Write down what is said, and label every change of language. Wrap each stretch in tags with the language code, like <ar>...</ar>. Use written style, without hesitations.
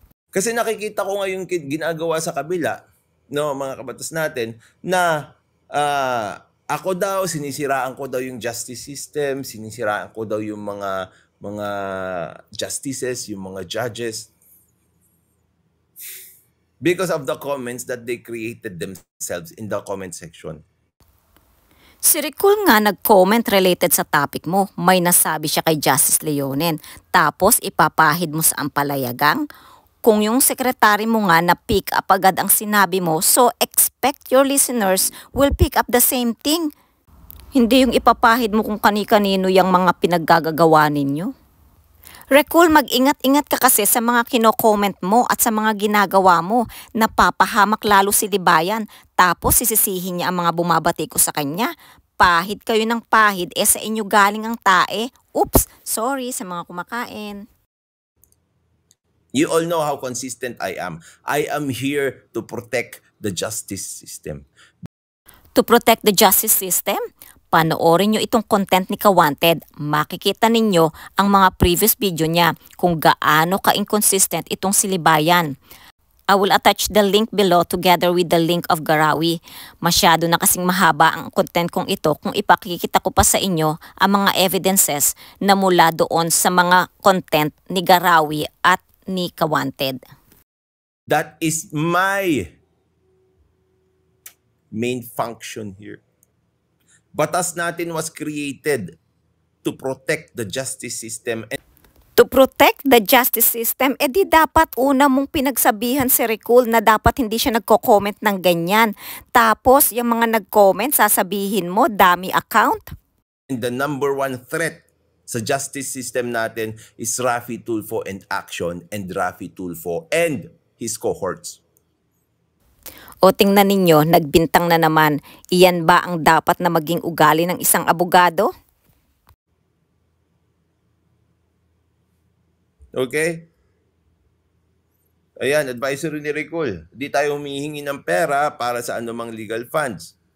<tl>Kasi nakikita ko ngayon ginagawa sa kabila, no, mga kabatas natin, na ako daw, sinisiraan ko daw yung justice system, sinisiraan ko daw yung mga justices, yung mga judges.</tl> <en>Because of the comments that they created themselves in the comment section.</en> <tl>Si Recol nga nag-comment related sa topic mo. May nasabi siya kay Justice Leonen. Tapos ipapahid mo sa ampalayagang. Kung yung sekretary mo nga na pick up agad ang sinabi mo,</tl> <en>so expect your listeners will pick up the same thing.</en> <tl>Hindi yung ipapahid mo kung kani-kanino yung mga pinaggagawa ninyo. Recol, mag-ingat-ingat ka kasi sa mga kino-comment mo at sa mga ginagawa mo. Napapahamak lalo si Libayan. Tapos sisisihin niya ang mga bumabati ko sa kanya. Pahid kayo ng pahid, sa inyo galing ang tae. Oops, sorry sa mga kumakain.</tl> <en>You all know how consistent I am. I am here to protect the justice system. To protect the justice system?</en> <tl>Panoorin nyo itong content ni Kawanted. Makikita ninyo ang mga previous video niya kung gaano ka-inconsistent itong si Libayan.</tl> <en>I will attach the link below together with the link of Garawi.</en> <tl>Masyado na kasing mahaba ang content kong ito kung ipakikita ko pa sa inyo ang mga evidences na mula doon sa mga content ni Garawi at ni Kawanted.</tl> <en>That is my main function here. Batas natin was created to protect the justice system. To protect the justice system,</en> <tl>di dapat una mong pinagsabihan si Recol na dapat hindi siya nagko-comment ng ganyan. Tapos, yung mga nag-comment, sasabihin mo, dami account.</tl> <en>And the number one threat sa justice system natin is Raffy Tulfo and Action and Raffy Tulfo and his cohorts.</en> <tl>O tingnan ninyo, nagbintang na naman, iyan ba ang dapat na maging ugali ng isang abogado? Okay? Ayan, advisory ni Recol. Di tayo humihingi ng pera para sa anumang legal funds.</tl>